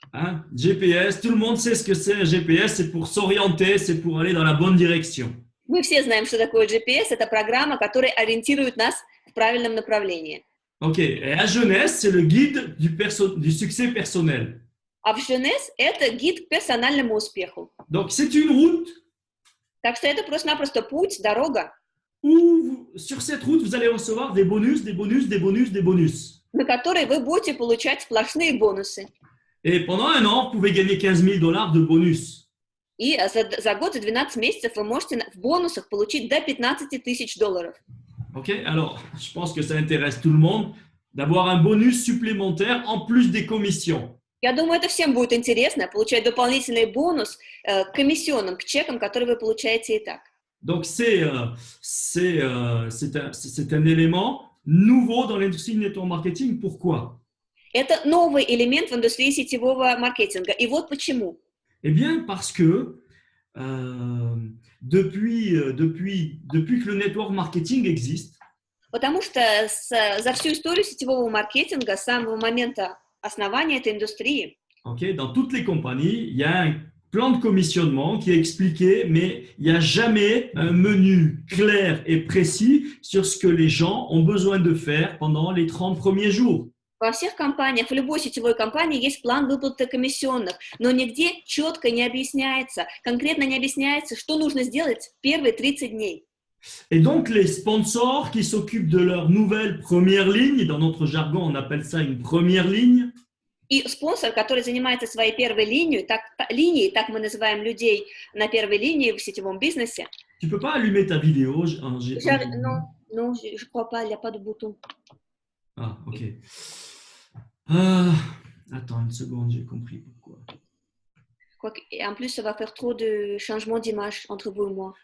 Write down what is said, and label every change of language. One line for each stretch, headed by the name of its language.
French: Hein? GPS, tout le monde sait ce que c'est un GPS, c'est pour s'orienter, c'est pour aller dans la bonne direction.
Russian: Мы все знаем, что такое GPS. Это программа, которая ориентирует нас в правильном направлении.
French: Ok, et à Jeunesse, c'est le guide du succès personnel.
Russian: А в Jeunesse это гид к персональному успеху.
French: Donc, c'est une route
Russian: Так что это просто-напросто путь, дорога,
French: où, sur cette route, vous allez recevoir des bonus, des bonus, des bonus, des bonus.
Russian: на которой вы будете получать сплошные бонусы.
French: Et pendant un an, vous pouvez gagner 15 000 $ de bonus.
Russian: И за год, за 12 месяцев вы можете в бонусах получить до $15 000.
French: Ok, alors, je pense que ça intéresse tout le monde d'avoir un bonus supplémentaire en plus des commissions.
Russian: Я думаю, это всем будет интересно, получать дополнительный бонус к комиссионным, к чекам, которые вы получаете и так.
French: Donc, c'est un élément nouveau dans l'industrie du network marketing. Pourquoi?
Russian: Это новый элемент в индустрии сетевого маркетинга. И вот почему.
French: Eh bien, parce que depuis que le network marketing existe,
Russian: Потому что за всю историю сетевого маркетинга, с самого момента основания этой индустрии,
French: okay, dans toutes les compagnies, il y a un plan de commissionnement qui est expliqué, mais il n'y a jamais un menu clair et précis sur ce que les gens ont besoin de faire pendant les 30 premiers jours.
Russian: во всех компаниях, в любой сетевой компании есть план выплаты комиссионных, но нигде четко не объясняется, конкретно не объясняется, что нужно сделать в первые 30 дней.
French: Et donc, les sponsors qui s'occupent de leur nouvelle première ligne, dans notre jargon, on appelle ça une première ligne.
Russian: И спонсор, который занимается своей первой линией, так мы называем людей на первой линии в сетевом бизнесе.
French: Tu peux pas allumer ta vidéo. Non, je crois pas, il n'y a pas de bouton. Ah, ok. Attends une seconde, j'ai compris pourquoi. Et en plus, ça va faire trop de changements d'image entre vous et moi.